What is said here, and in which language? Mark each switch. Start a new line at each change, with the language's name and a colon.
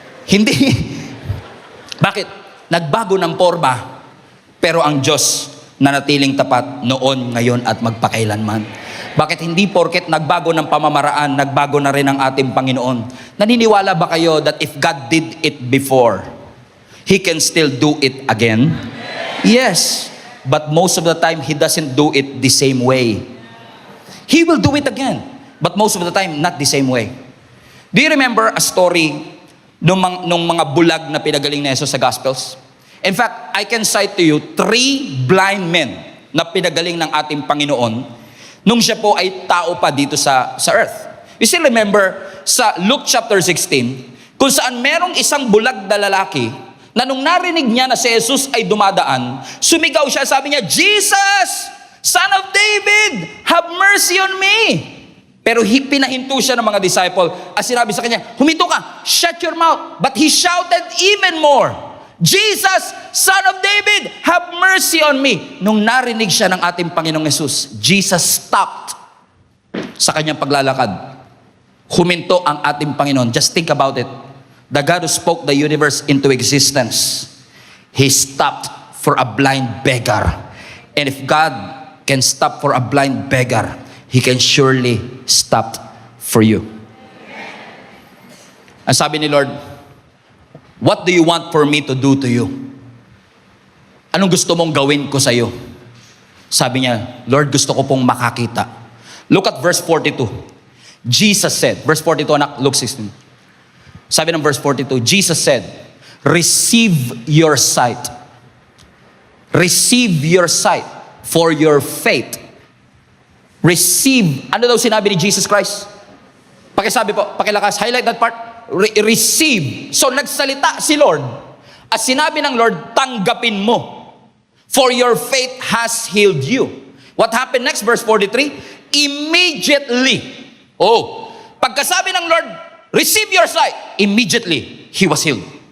Filipino: Hindi. Bakit? Nagbago ng forma, pero ang Diyos nanatiling tapat noon, ngayon at magpakailanman. Bakit hindi porket nagbago ng pamamaraan, nagbago na rin ang ating Panginoon? Naniniwala ba kayo
English: that if God did it before, He can still do it again? Yes. But most of the time, He doesn't do it the same way. He will do it again. But most of the time, not the same way. Do you remember a story
Filipino: nung mga bulag na pinagaling na Jesus sa Gospels?
English: In fact, I can cite to you 3 blind men
Filipino: na pinagaling ng ating Panginoon nung siya po ay tao pa dito sa earth. You still remember sa Luke chapter 16, kung saan merong isang bulag na lalaki na nung narinig niya na si Jesus ay dumadaan, sumigaw siya, sabi niya,
English: Jesus, Son of David, have mercy on me.
Filipino: Pero pinahinto siya ng mga disciple at sinabi sa kanya, huminto ka,
English: shut your mouth. But he shouted even more, Jesus, Son of David, have mercy on me.
Filipino: Nung narinig siya ng ating Panginoong Jesus, Jesus stopped sa kanyang paglalakad. Huminto ang ating Panginoon.
English: Just think about it. The God who spoke the universe into existence, He stopped for a blind beggar. And if God can stop for a blind beggar, He can surely stop for you.
Filipino: Ang sabi ni Lord,
English: what do you want for me to do to you?
Filipino: Anong gusto mong gawin ko sa iyo? Sabi niya, Lord, gusto ko pong makakita.
English: Look at verse 42. Jesus said, verse 42, anak, Luke 16.
Filipino: Sabi ng
English: verse 42, Jesus said, receive your sight. Receive your sight for your faith.
Filipino: Receive. Ano daw sinabi ni Jesus Christ? Pakisabi po, pakilakas,
English: highlight that part.
Filipino: Receive. So nagsalita si Lord. At sinabi ng Lord, tanggapin mo.
English: For your faith has healed you. What happened next? Verse 43. Immediately.
Filipino: Oh, pagkasabi ng Lord,
English: receive your sight. Immediately, he was healed.